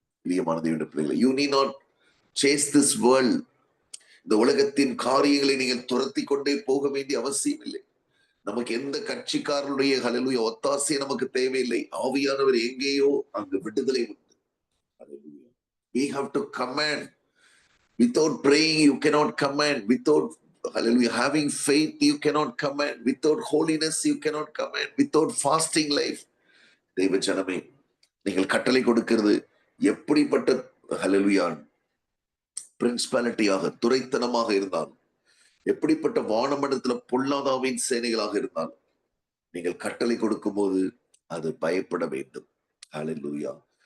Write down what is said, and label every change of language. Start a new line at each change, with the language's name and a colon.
Tamil: பிரியமான தேவனுடைய பிள்ளைகளே,
English: You need not chase this world.
Tamil: இந்த உலகத்தின் காரியங்களை நீங்கள் துரத்தி கொண்டே போக வேண்டிய அவசியம் இல்லை. நமக்கு எந்த கட்சிக்காரனுடைய ஹல்லேலூயா ஒத்தாசை நமக்கு தேவையில்லை. ஆவியானவர் எங்கேயோ அங்கு விடுதலை உண்டு.
English: Hallelujah. We have to command. Without praying you cannot command. Without hallelujah having faith you cannot command. Without holiness you cannot command. Without fasting life.
Tamil: தெய்வ ஜனமே, நீங்கள் கட்டளை கொடுக்கிறது எப்படிப்பட்ட ஹல்லேலூயா பிரின்சிபாலிட்டியாக, துரைத்தனமாக இருந்தாலும், எப்படிப்பட்ட வானமண்டலத்துல பொல்லாதாவின் சேனைகளாக இருந்தாலும், நீங்கள் கட்டளை கொடுக்கும் போது அது பயப்பட வேண்டும். ஹல்லேலூயா.